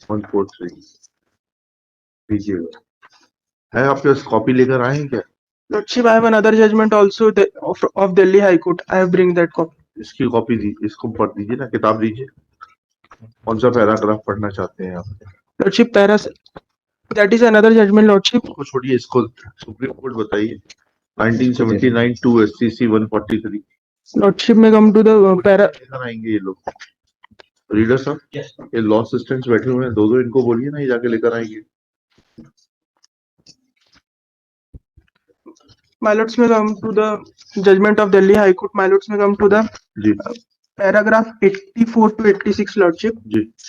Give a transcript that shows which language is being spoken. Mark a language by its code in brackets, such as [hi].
[hi] 143 लीजिएगा। है आपके पास कॉपी लेकर आए हैं क्या? [en] Lordship, I have another judgment also of Delhi High Court. I have bring that copy. [hi] इसकी कॉपी दी, इसको पढ़ दीजिए ना, किताब लीजिए, कौन सा पैराग्राफ पढ़ना चाहते हैं आप? [en] Lordship, that is another judgment, Lordship. [hi] इसको छोड़िए, इसको सुप्रीम कोर्ट बताइए। [en] 1979 2 SCC 143 Lordship may come to the [hi] लेकर आएंगे ये लोग। रीडर साहब, ये लॉ असिस्टेंट्स बैठे हुए हैं, दो इनको बोलिए ना, ये जाके लेकर आएंगे। [en] My lords may come to the judgment of Delhi High Court. My lords may come to the [hi] ji [en] paragraph 84 to 86, Lordship. [hi] Ji